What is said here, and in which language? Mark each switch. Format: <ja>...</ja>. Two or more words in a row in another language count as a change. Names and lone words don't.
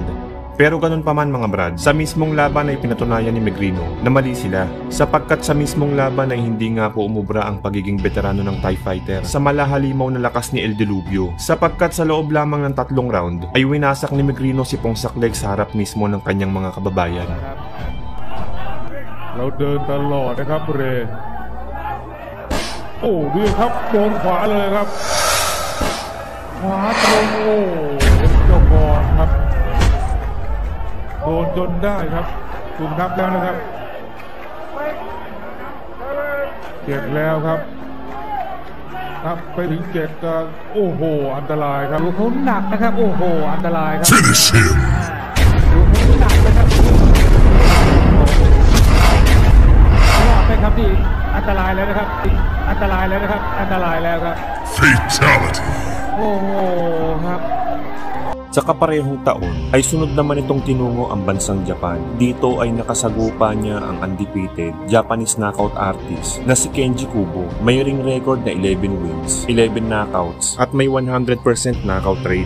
<tl>Pero ganun pa man mga brad, sa mismong laban ay pinatunayan ni Megrino na mali sila, sapagkat sa mismong laban ay hindi nga po umubra ang pagiging veterano ng Thai fighter sa malahalimaw na lakas ni El Dilubyo, sapagkat sa loob lamang ng 3 round ay winasak ni Megrino si Pongsaklek sa harap mismo ng kanyang mga kababayan.</tl> <th>เราเดินตลอดนะครับเรโอ้ดูครับโดนขวาเลยครับขวาตรงโอ้เจ้าบอลครับโดนจนได้ครับถูกนับแล้วนะครับเจ็บแล้วครับนับไปถึง7ก็โอ้โหอันตรายครับดูเขาหนักนะครับโอ้โหอันตรายครับ</th> <en>Finish him</en> <th>ดูเขาหนักนะครับรอดไหมครับที่อันตรายแล้วนะครับอันตรายแล้วนะครับอันตรายแล้วครับ</th> <en>Fatality</en> <th>โอ้โหครับ</th> <tl>Sa kaparehong taon ay sunod naman itong tinungo ang bansang Japan. Dito ay nakasagupa niya ang</tl> <en>undefeated Japanese knockout artist</en> <tl>na si Kenji Kubo. May</tl> <en>ring record</en> <tl>na 11 wins, 11 knockouts at may 100%</tl> <en>knockout rate.</en>